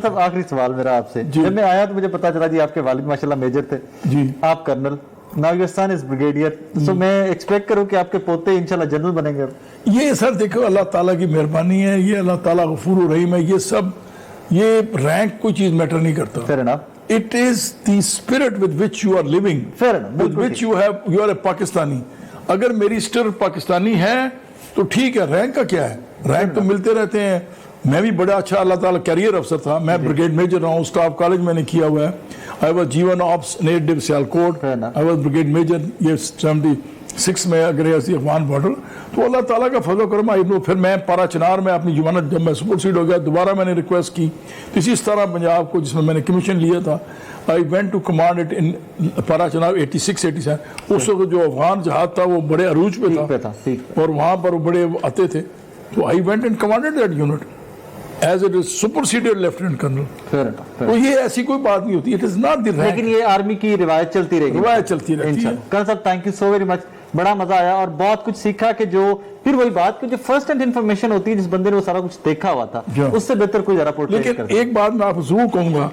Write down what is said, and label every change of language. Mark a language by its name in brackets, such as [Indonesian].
[Urdu] صاحب آخری سوال میرا آپ سے, جب میں آیا تو مجھے پتا چلا جی آپ کے والد ماشاءاللہ میجر تھے, جی آپ colonel, [English] now your son is brigadier, [Urdu] so میں ایکسپیکٹ کروں کہ آپ کے پوتے انشاءاللہ جنرل بنیں گے. یہ سر دیکھو اللہ تعالیٰ کی مہربانی ہے, یہ اللہ تعالیٰ غفور و رحیم ہے, یہ سب, یہ رینک کوئی چیز میٹر نہیں کرتا. [English] Fair enough. It is the spirit with which you are living, with which you are a Pakistani. [Urdu] اگر میری اسٹر پاکستانی ہے تو ٹھیک ہے, رینک کا کیا ہے, رینک تو ملتے رہتے ہیں. میں بھی بڑا اچھا اللہ تعالیٰ کیریئر افسر تھا, میں بریگیڈ میجر رہا ہوں, اسٹاف کالج میں نے کیا ہوا ہے. [English] I was G1 Ops Native Sialkot, I was brigade major, [Urdu] یہ 76 میں اگر افغان بارڈر. تو اللہ تعالیٰ کا فضل و کرم. پھر میں پارا چنار میں اپنی جوانت جب میں سپر سیڈ ہو گیا, دوبارہ میں نے ریکویسٹ کی اسی طرح پنجاب کو, جس میں نے کمیشن لیا تھا. [English] I went to command it in Parachinar 86-87. [Urdu] اس وقت جو افغان جہاد تھا وہ بڑے عروج پہ تھا اور وہاں پر بڑے آتے تھے. تو [English] I went and commanded that unit as it is superseded lieutenant colonel. [Urdu] تو یہ ایسی کوئی بات نہیں ہوتی, [English] it is not the rank. [Urdu] لیکن یہ آرمی کی روایت چلتی رہے گی, روایت چلتی رہتی ہے. کرنل صاحب [English] thank you so very much, [Urdu] بڑا مزہ آیا اور بہت کچھ سیکھا کہ جو پھر وہی بات کہ جو فرسٹ ہینڈ انفارمیشن ہوتی ہے, جس بندے نے وہ سارا کچھ دیکھا ہوا تھا اس سے بہتر کوئی ذرا پورٹریٹ کرتا. لیکن ایک بات میں آپ ضرور کہوں گا